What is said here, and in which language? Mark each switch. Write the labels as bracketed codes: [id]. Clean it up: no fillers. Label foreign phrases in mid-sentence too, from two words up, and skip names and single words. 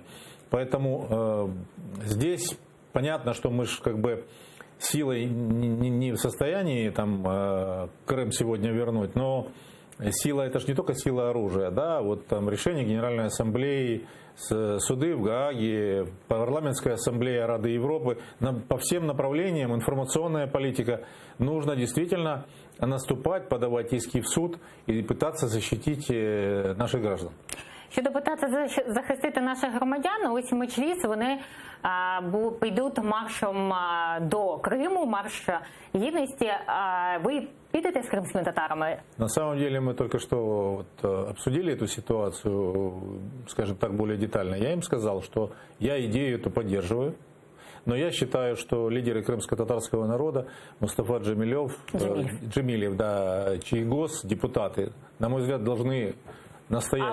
[ru] Поэтому здесь понятно, что мы же как бы силой не в состоянии там Крым сегодня вернуть, но сила — это же не только сила оружия, да, вот там решение Генеральной Ассамблеи, суды в Гааге, парламентская ассамблея Рады Европы, по всем направлениям, информационная политика, нужно действительно наступать, подавать иски в суд и пытаться защитить наших граждан. [uk] Щодо питати захистити наших громадян, ось Меджліс, вони підуть маршем до Криму, марш гідності. Ви підете з кримськими татарами? [ru] На самом деле мы только что вот обсудили эту ситуацию, скажем так, более детально. Я им сказал, что я идею эту поддерживаю. Но я считаю, что лидеры крымско-татарского народа, Мустафа Джемилев, да, Чайгос, депутаты, на мой взгляд, должны настоять.